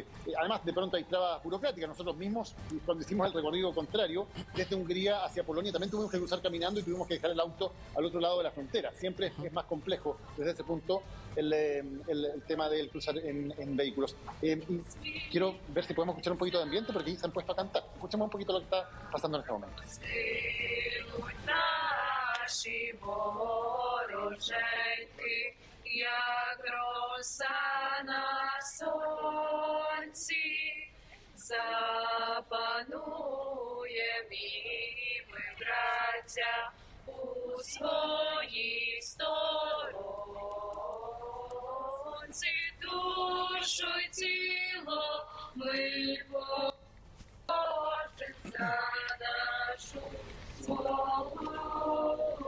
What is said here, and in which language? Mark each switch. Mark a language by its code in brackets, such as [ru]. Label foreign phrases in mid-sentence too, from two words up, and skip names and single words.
[es] Además, de pronto hay trabas burocráticas. Nosotros mismos, cuando hicimos el recorrido contrario, desde Hungría hacia Polonia, también tuvimos que cruzar caminando y tuvimos que dejar el auto al otro lado de la frontera. Siempre es más complejo desde ese punto el tema del cruzar en vehículos. Y quiero ver si podemos escuchar un poquito de ambiente, porque ahí se han puesto a cantar. Escuchemos un poquito lo que está pasando en este momento. [uk] Як роса на сонці, запануєм і ми, браття, у своїй сторонці, душу й тіло ми положим за нашу свободу.